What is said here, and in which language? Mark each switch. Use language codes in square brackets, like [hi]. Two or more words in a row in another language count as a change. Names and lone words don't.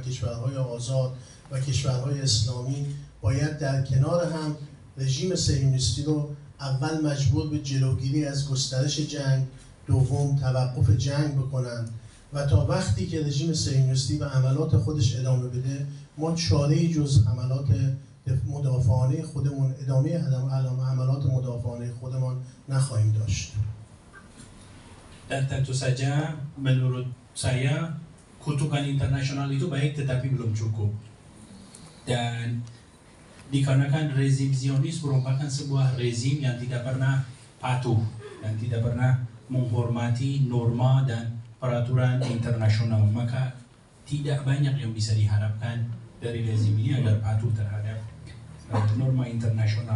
[fa] کشورهای آزاد و کشورهای اسلامی باید در کنار هم رژیم صهیونیستی رو اول مجبور به جلوگیری از گسترش جنگ، دوم توقف جنگ بکنند و تا وقتی که رژیم صهیونیستی به عملات خودش ادامه بده ما چاره‌ای جز عملات مدافعانه خودمون، ادامه عملات مدافعانه خودمان نخواهیم داشت. [id] Dan tentu saja menurut saya kutukan internasional itu baik tetapi belum cukup. Dan dikarenakan rezim Zionis merupakan sebuah rezim yang tidak pernah patuh dan tidak pernah menghormati norma dan peraturan internasional, maka tidak banyak yang bisa diharapkan dari rezim ini agar patuh terhadap norma internasional.